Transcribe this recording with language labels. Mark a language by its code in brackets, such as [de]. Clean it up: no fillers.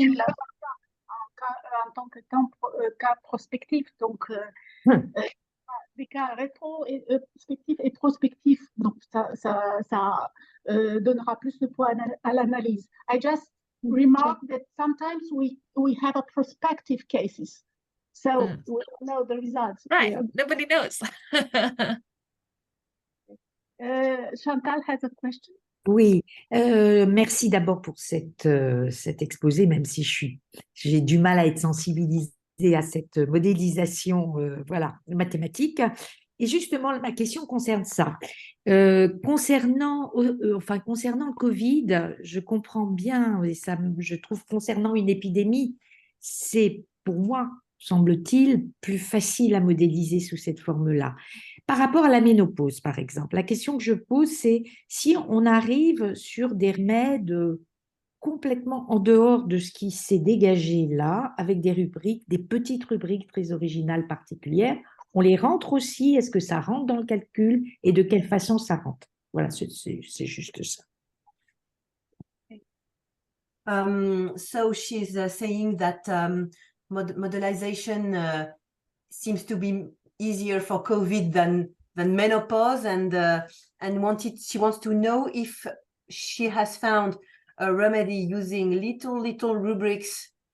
[fr] tu l'as pas en tant que cas prospectif. Donc, des cas rétrospectifs et prospectifs. Donc, ça donnera plus de poids à l'analyse. [en] I just remark that sometimes we have a prospective cases. So we don't know the results. Right. Nobody knows. Chantal has a question. [fr] Oui, merci d'abord pour cet exposé, même si j'ai du mal à être sensibilisée à cette modélisation mathématique. Et justement, ma question concerne ça. Concernant le Covid, je comprends bien, et ça, je trouve, concernant une épidémie, c'est pour moi, semble-t-il, plus facile à modéliser sous cette forme-là. Par rapport à la ménopause, par exemple, la question que je pose, c'est si on arrive sur des remèdes complètement en dehors de ce qui s'est dégagé là, avec des rubriques, des petites rubriques très originales particulières, on les rentre aussi, est-ce que ça rentre dans le calcul et de quelle façon ça rentre? Voilà, c'est juste ça. [en] So she's saying that modelization seems to be easier for COVID than than menopause, and she wants to know if she has found a remedy using little rubrics.